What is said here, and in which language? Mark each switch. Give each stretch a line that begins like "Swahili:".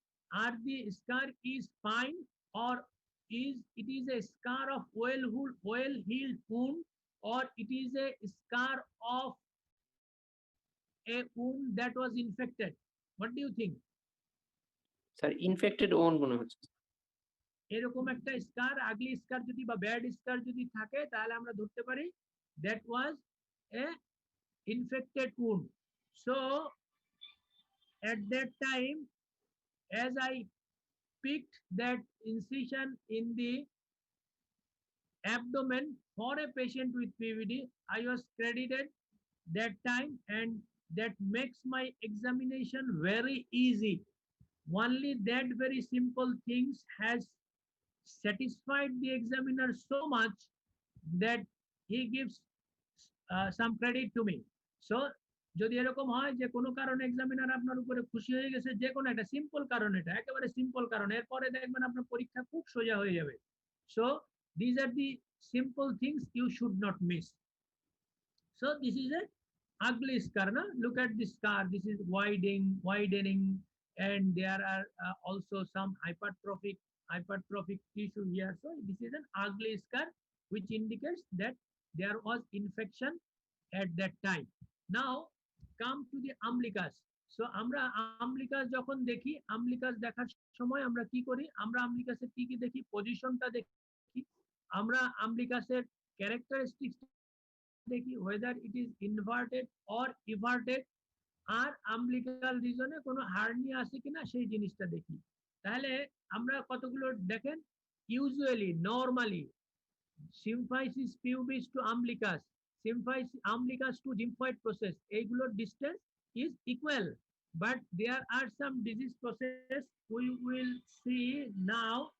English: Are the scar is fine, or is it is a scar of well healed wound, or it is a scar of a wound that was infected? What do you think?
Bangla: Sir infected on মনে হচ্ছে। এরকম একটা স্কার, আগলি স্কার যদি বা bad স্কার যদি থাকে, তাহলে আমরা ধরতে পারি
English: that was a infected wound. So at that time, as I picked that incision in the abdomen for a patient with PVD, I was credited that time, and that makes my examination very easy. Only that very simple things has satisfied the examiner so much that he gives some credit to me.
Bangla: So যদি এরকম হয় যে কোনো কারণে examiner আপনার উপরে খুশি হয়ে গেছে, যে কোনো একটা সিম্পল কারণ, এটা একেবারে সিম্পল কারণ, এরপরে দেখবেন আপনার পরীক্ষা খুব সোজা হয়ে যাবে।
English: So these are the simple things you should not miss. So this is a ugly scar. Na? Look at this scar. This is widening, and there are also some hypertrophic tissue here. So this is an ugly scar, which indicates that there was infection at that time. Now come to the umbilicus.
Bangla: So আমরা umbilicus যখন দেখি, umbilicus দেখার সময় আমরা কি করি? আমরা umbilicus-এর কি কি দেখি? পজিশনটা দেখি, আমরা umbilicus-এর characteristics দেখি,
English: whether it is inverted or everted,
Bangla: আর umbilical region-এ কোনো হার্নিয়া আছে কিনা সেই জিনিসটা দেখি। তাহলে আমরা কতগুলো দেখেন,
English: usually normally symphysis pubis to umbilicus, symphysis umbilicus to lymphoid process, এইগুলোর distance is equal, but there are some disease process we will see now.